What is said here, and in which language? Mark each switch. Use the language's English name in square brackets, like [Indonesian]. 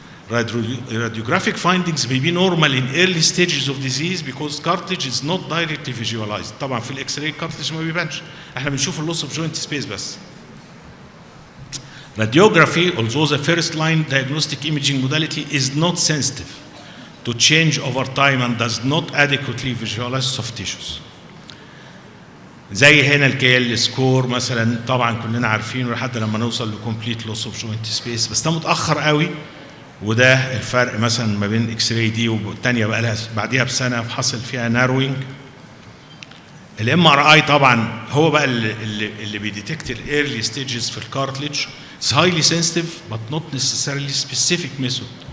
[English] Radiographic findings may be normal in early stages of disease because cartilage is not directly visualized. [Arabic] طبعا في الاكس راي cartilage ما بيبانش، احنا بنشوف اللوس اوف جوينت سبيس بس. [English] Radiography, although the first line diagnostic imaging modality is not sensitive to change over time and does not adequately visualize soft tissues. [Arabic] زي هنا الكي ال سكور مثلا، طبعا كلنا عارفينه لحد لما نوصل لكومبليت لوس اوف جوينت سبيس، بس ده متاخر قوي. وده الفرق مثلا ما بين اكس راي دي والثانيه بقى لها بعديها بسنه حصل فيها ناروينج. الام ار اي طبعا هو بقى اللي بيديتكت الايرلي ستيجز في الكارتليج. [English] It's highly sensitive but not necessarily specific method.